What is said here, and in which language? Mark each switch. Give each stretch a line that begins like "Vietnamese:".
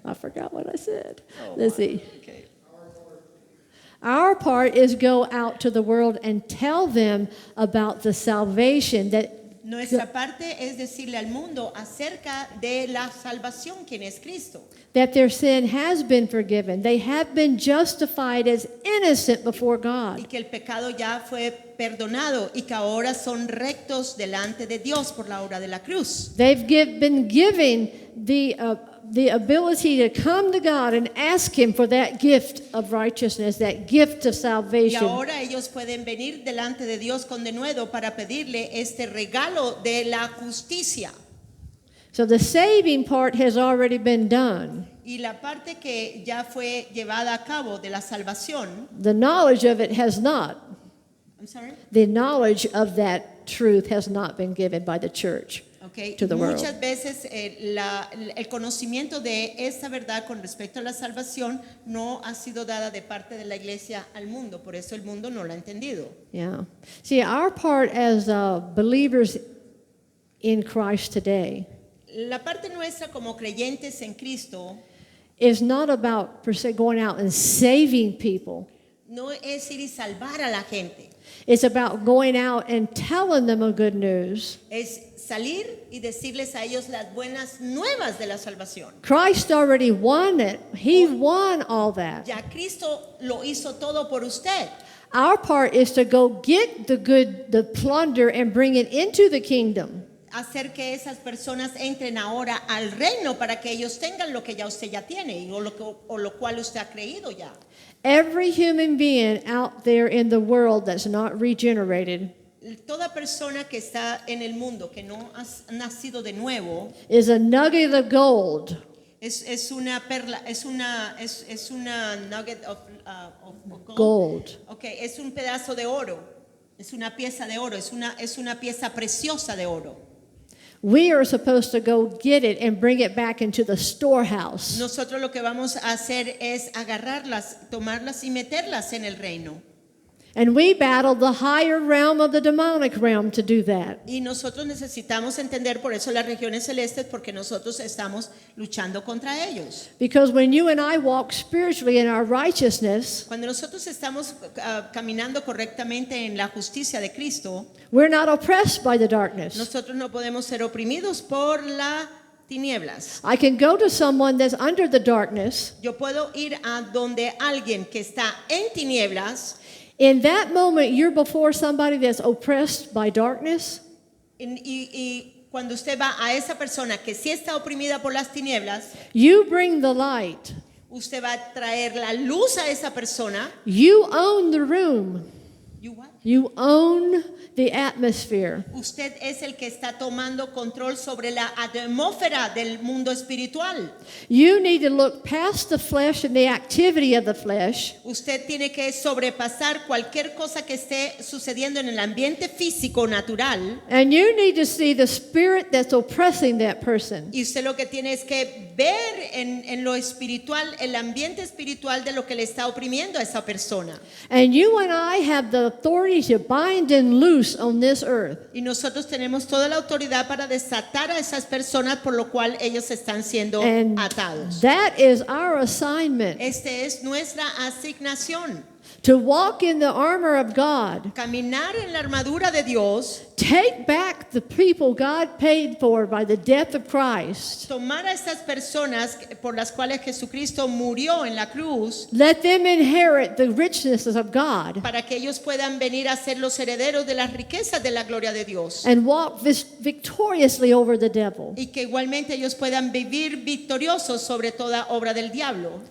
English: I forgot what I said. Oh, Let's my. see. Okay. Our part is go out to the world and tell them about the salvation that
Spanish: Nuestra parte es decirle al mundo acerca de la salvación, quien es Cristo.
English: their sin has been forgiven. They have been justified as innocent before
Spanish: Y
English: God.
Spanish: que el pecado ya fue perdonado y que ahora son rectos delante de Dios por la obra de la cruz.
English: They've been given the ability to come to God and ask Him for that gift of righteousness, that gift of
Spanish: Y
English: salvation.
Spanish: ahora ellos pueden venir delante de Dios con denuedo para pedirle este regalo de la justicia.
English: So the saving part has already been done.
Spanish: Y la parte que ya fue llevada a cabo de la salvación,
English: The knowledge of it has not. I'm sorry. The knowledge of that truth has not been given by the church. Okay. To the
Spanish: Muchas
English: world.
Spanish: veces el conocimiento de esta verdad con respecto a la salvación no ha sido dada de parte de la iglesia al mundo, por eso el mundo no lo ha entendido.
English: Yeah. See, our part as believers in Christ today
Spanish: La parte nuestra como creyentes en Cristo
English: is not about per se going out and saving people.
Spanish: no es ir y salvar a la gente,
English: It's about going out and telling them a good news.
Spanish: es salir y decirles a ellos las buenas nuevas de la salvación.
English: Christ already won it. He won all that.
Spanish: Ya Cristo lo hizo todo por usted.
English: Our part is to go get the plunder and bring it into the kingdom.
Spanish: Hacer que esas personas entren ahora al reino para que ellos tengan lo que ya usted ya tiene o lo cual usted ha creído ya.
English: Every human being out there in the world that's not regenerated
Spanish: Toda persona que está en el mundo que no ha nacido de nuevo
English: is a nugget of gold.
Spanish: es una perla, es una
English: nugget of gold. Gold.
Spanish: Okay, es un pedazo de oro, es una pieza de oro, es una pieza preciosa de oro.
English: We are supposed to go get it and bring it back into the storehouse.
Spanish: Nosotros lo que vamos a hacer es agarrarlas, tomarlas y meterlas en el reino.
English: And we battle the higher realm of the demonic realm to do that.
Spanish: Y nosotros necesitamos entender por eso las regiones celestes, porque nosotros estamos luchando contra ellos.
English: Because when you and I walk spiritually in our righteousness,
Spanish: Cuando nosotros estamos caminando correctamente en la justicia de Cristo,
English: we're not oppressed by the darkness.
Spanish: nosotros no podemos ser oprimidos por las tinieblas.
English: I can go to someone that's under the darkness.
Spanish: Yo puedo ir a donde alguien que está en tinieblas.
English: In that moment, you're before somebody that's oppressed by darkness.
Spanish: Y cuando usted va a esa persona que sí está oprimida por las tinieblas,
English: You bring the light.
Spanish: usted va a traer la luz a esa persona.
English: You own the room. You what? You own the atmosphere.
Spanish: Usted es el que está tomando control sobre la atmósfera del mundo espiritual.
English: You need to look past the flesh and the activity of the flesh.
Spanish: Usted tiene que sobrepasar cualquier cosa que esté sucediendo en el ambiente físico natural.
English: And you need to see the spirit that's oppressing that person.
Spanish: Y usted lo que tiene es que ver en lo espiritual, el ambiente espiritual de lo que le está oprimiendo a esa persona.
English: And you and I have the authority authority to bind and loose on this earth.
Spanish: Y nosotros tenemos toda la autoridad para desatar a esas personas por lo cual ellos están siendo
English: And
Spanish: atados.
English: that is our assignment,
Spanish: Este es nuestra asignación.
English: to walk in the armor of God,
Spanish: Caminar en la armadura de Dios,
English: take back the people God paid for by the death of Christ.
Spanish: tomar a estas personas por las cuales Jesucristo murió en la cruz
English: Let them inherit the richnesses of God
Spanish: para que ellos puedan venir a ser los herederos de las riquezas de la gloria de Dios.
English: and walk victoriously over the devil.
Spanish: Y que igualmente ellos puedan vivir victoriosos sobre toda obra del diablo.